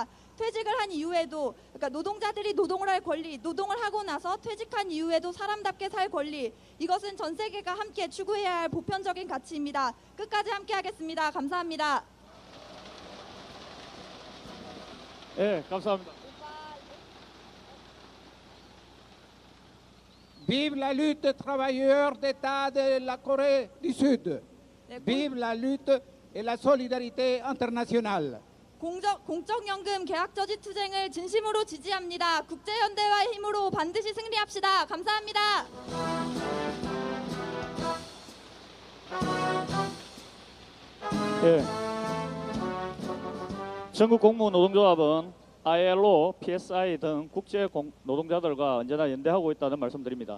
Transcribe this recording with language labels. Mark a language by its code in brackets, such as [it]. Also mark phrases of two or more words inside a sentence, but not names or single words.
[ko] 퇴직을 한 이후에도, 그러니까 노동자들이 노동을 할 권리, 노동을 하고 나서 퇴직한 이후에도 사람답게 살 권리, 이것은 전 세계가 함께 추구해야 할 보편적인 가치입니다. 끝까지 함께 하겠습니다. 감사합니다. 예, 감사합니다. [fr] Vive la lutte des travailleurs d'État de la Corée du Sud. [ko] 네, [fr] Vive la lutte et la solidarité internationale. [ko] 공적연금 계약 저지 투쟁을 진심으로 지지합니다. 국제연대와의 힘으로 반드시 승리합시다. 감사합니다. 예. 전국 공무원 노동조합은 ILO, PSI 등 국제 노동자들과 언제나 연대하고 있다는 말씀드립니다.